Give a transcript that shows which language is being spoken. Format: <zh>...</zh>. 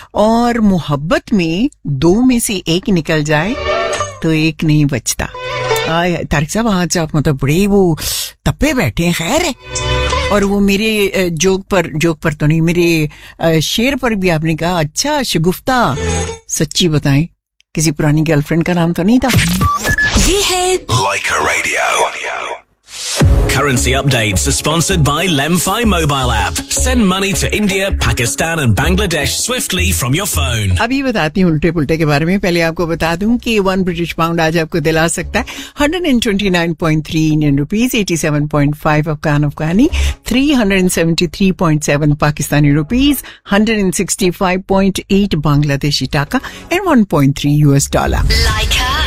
<hi>और मोहब्बत में दो में से एक निकल जाए तो एक नहीं बचता। तारिक साहब आज आप मतलब बड़े वो तप्पे बैठे हैं, खैर है। और वो मेरे जोक पर तो नहीं, मेरे शेर पर भी आपने कहा अच्छा शगुफ्ता, सच्ची बताएं किसी पुरानी गर्लफ्रेंड का नाम तो नहीं था? ये है</hi> <en>Like a Radio. Currency updates are sponsored by LemFi mobile app. Send money to India, Pakistan and Bangladesh swiftly from your phone.</en> <hi>अभी बताती हूँ उल्टे पुल्टे के बारे में। पहले आपको बता दूं कि वन ब्रिटिश पाउंड आज आपको दिला सकता है 129.3 इंडियन रुपीज, 87.5 अफगान अफगानी, 373.7 पाकिस्तानी रुपीज, 165.8 बांग्लादेशी टाका एंड 1.3 US डॉलर।</hi>